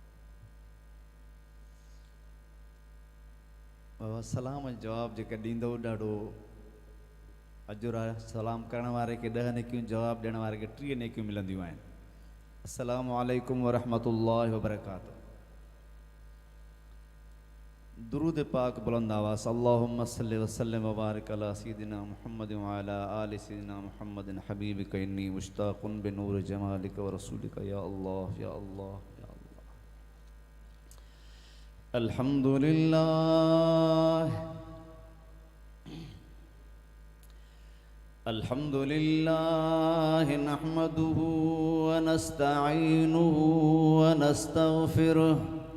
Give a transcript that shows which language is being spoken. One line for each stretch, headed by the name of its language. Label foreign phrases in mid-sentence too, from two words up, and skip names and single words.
Sindhi: सलाम जवाब जेका ॾींदो ॾाढो अजुर आहे। सलाम करण वारे खे 10 नेकियूं जवाब ॾियण वारे खे 30 नेकियूं मिलंदियूं आहिनि।
Arabic: السلام عليكم ورحمة الله وبركاته.
Sindhi: दुरूद पाक बुलंद आवाज़
Arabic: اللهم صل و سلم و بارك على سيدنا محمد و على آل سيدنا محمد حبيبك إني مشتاق بنور جمالك و رسولك يا الله يا الله يا الله या अल्लाह। الحمد لله نحمده و نستعينه و نستغفره